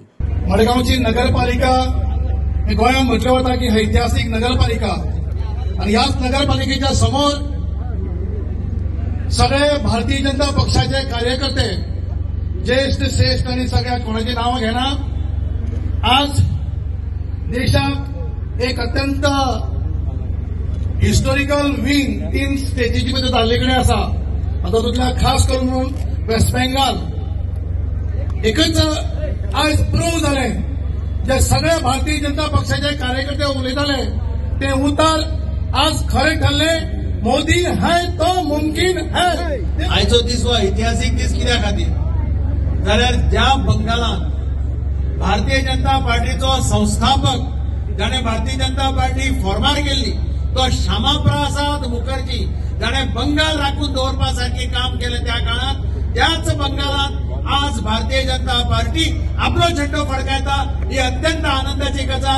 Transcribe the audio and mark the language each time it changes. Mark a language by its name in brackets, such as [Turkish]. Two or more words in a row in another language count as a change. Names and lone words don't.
[Konkani] मडगांवची नगरपालिका हे गोंयांत म्हटलें वता की ऐतिहासीक नगरपालिका आणि ह्याच नगरपालिकेच्या समोर सगळे भारतीय जनता पक्षाचे कार्यकर्ते ज्येष्ठ श्रेष्ठ आणि सगळ्या कोणाची नावं घेना आज देशात एक अत्यंत [English] historical win [Konkani] 3 स्टेजीची मध्ये जाल्ले कडेन आसा. तातूंतल्या खास करून वेस्ट बेंगाल एकच आज प्रूव्ह जालें जे सगळे भारतीय जनता पक्षाचे कार्यकर्ते उलयताले ते उतर आज खरें ठरलें. [Hindi] मोदी है तो मुमकिन है. [Konkani] आयचो दीस हो ऐतिहासीक दीस कित्या खातीर जाल्यार ज्या बंगालात भारतीय जनता पार्टीचो संस्थापक जाणे भारतीय जनता पार्टी फॉर्मार केल्ली तो श्यामाप्रसाद मुखर्जी जाणे बंगाल राखून दवरपा सारखे काम केले त्या काळात त्याच बंगालात आज भारतीय जनता पार्टी आपलो झेंडो फडकायता ही अत्यंत आनंदाची गजाल.